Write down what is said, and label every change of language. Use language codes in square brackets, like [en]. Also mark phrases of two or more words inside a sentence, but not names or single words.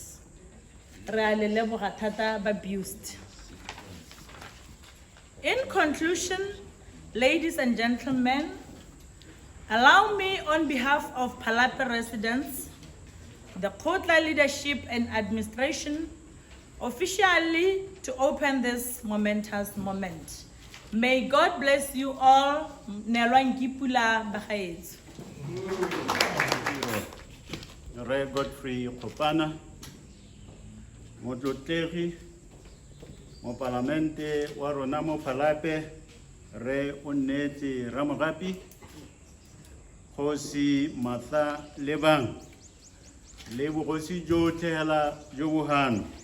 [en] In conclusion, ladies and gentlemen, allow me on behalf of Phalape residents, the Kgotla leadership and administration, officially to open this momentous moment. May God bless you all. [tn] Re Godfrey Kopana, motlotegi mo parlamente wa rona mo Phalape, re o nnetse Ramogapi, Kgosi Matla Lebang, le bogosi jotlhe hela jo bohano.